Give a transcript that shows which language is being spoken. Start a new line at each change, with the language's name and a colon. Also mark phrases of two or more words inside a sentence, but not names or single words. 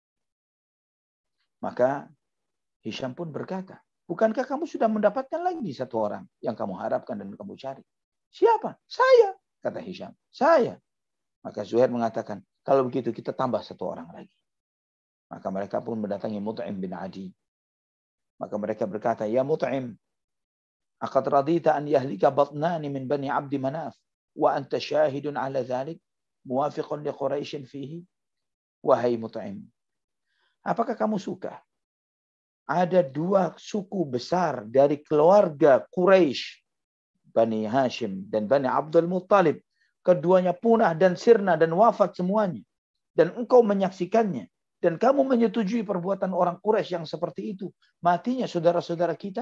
Indonesian: Maka Hisham pun berkata, bukankah kamu sudah mendapatkan lagi satu orang yang kamu harapkan dan kamu cari? Siapa? Saya, kata Hisham. Saya. Maka Zuhair mengatakan, kalau begitu kita tambah satu orang lagi. Maka mereka pun mendatangi Mut'im bin Adi. Maka mereka berkata, ya Mut'im,
Arabic: أقد رضيت أن يهلك بطنان من بني عبد مناف وأنت شاهد على ذلك موافق لقريش فيه.
Indonesian: Wahai Mut'im, apakah kamu suka ada dua suku besar dari keluarga Quraisy, Bani Hashim dan Bani Abdul Muttalib, keduanya punah dan sirna dan wafat semuanya, dan engkau menyaksikannya, dan kamu menyetujui perbuatan orang Quraisy yang seperti itu, matinya saudara-saudara kita?